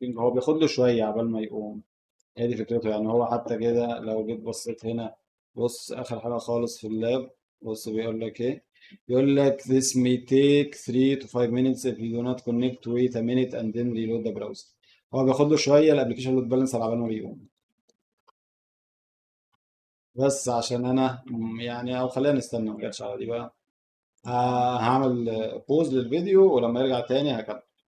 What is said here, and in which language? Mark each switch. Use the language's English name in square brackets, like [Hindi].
[Arabic] هو بياخد له شويه عبال ما يقوم. هي دي فكرته. يعني هو حتى كده لو جيت بصيت هنا، بص اخر حاجه خالص في اللاب. بص بيقول لك ايه؟ بيقول لك [English] this may take 3 to 5 minutes if you do not connect. wait a minute and then reload the browser. [Arabic] هو بياخد له شويه الابلكيشن لود بالانس على بال ما بيقوم. بس عشان انا يعني او خلينا نستنى ما جاتش على دي بقى. هعمل بوز للفيديو ولما يرجع تاني هكمل.